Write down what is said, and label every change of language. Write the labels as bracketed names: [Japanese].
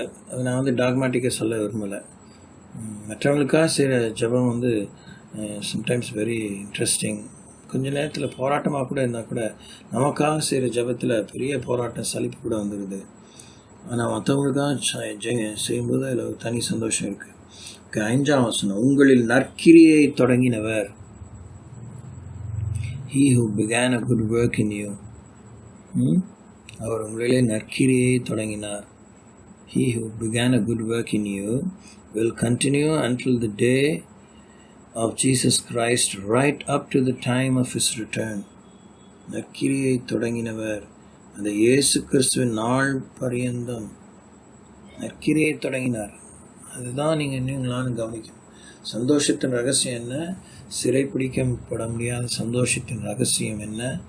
[Tamil] அது நான் டாக்மேட்டிக்காக சொல்ல விரும்பலை. மற்றவங்களுக்காக செய்கிற ஜபம் [English] Sometimes very interesting. [Tamil] கொஞ்சம் நேரத்தில் போராட்டமாக கூட இருந்தால் கூட நமக்காக செய்கிற ஜபத்தில் பெரிய போராட்டம், சலிப்பு கூட வந்துடுது. ஆனால் மற்றவங்களுக்காக செய்யும்போது அதில் ஒரு தனி சந்தோஷம் இருக்குது. 5ஆம் வசனம், உங்களில் நற்கிரியை தொடங்கினவர், [English] he who began a good work in you. [Tamil] அவர் உங்களிலே நற்கிரியை தொடங்கினார். [English] He who began a good work in you will continue until the day of Jesus Christ, right up to the time of his return. [Tamil] நற்கிரியை தொடங்கினவர், அந்த இயேசு கிறிஸ்துவின் நாள் பரியந்தம் நற்கிரியை தொடங்கினார். அதுதான் நீங்களான்னு கவனிக்கணும். சந்தோஷத்தின் ரகசியம் என்ன? சிறைப்பிடிக்கப்பட முடியாத சந்தோஷத்தின் ரகசியம் என்ன?